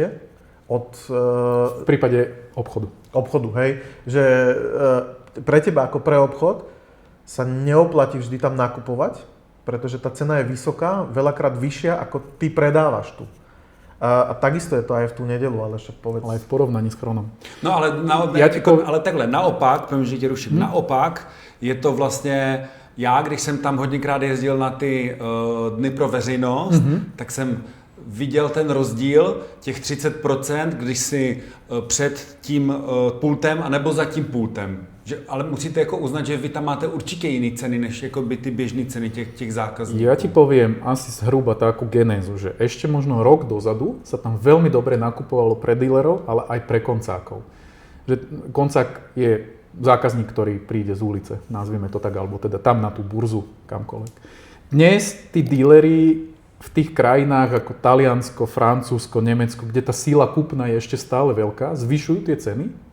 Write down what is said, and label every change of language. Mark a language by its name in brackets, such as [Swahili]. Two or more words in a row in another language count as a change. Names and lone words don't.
[Slovak] v prípade obchodu, hej, že pre teba ako pre obchod sa neoplatí vždy tam nakupovať, pretože tá cena je vysoká, veľakrát vyššia, ako ty predávaš tu. A takisto je to aj v tú nedeľu, ale však povedz. Ale aj v porovnaní s chronom. [Czech] No ale, ale takhle, naopak, povím, že tě ruším, naopak je to vlastně, já když jsem tam hodněkrát jezdil na ty dny pro veřejnost, tak jsem viděl ten rozdíl, těch 30%, když si před tím pultem anebo za tím pultem. Že, ale musíte jako uznat, že vy tam máte určitě jiné ceny, než jako by ty běžné ceny těch zákazníků. [Slovak] Ja ti poviem asi zhruba takú genézu, že ešte možno rok dozadu sa tam veľmi dobre nakupovalo pre dílerov, ale aj pre koncákov. Že koncák je zákazník, ktorý príde z ulice, nazvime to tak, alebo teda tam na tú burzu, kamkoľvek. Dnes tí díleri v tých krajinách ako Taliansko, Francúzsko, Nemecko, kde tá síla kúpna je ešte stále veľká, zvyšujú tie ceny.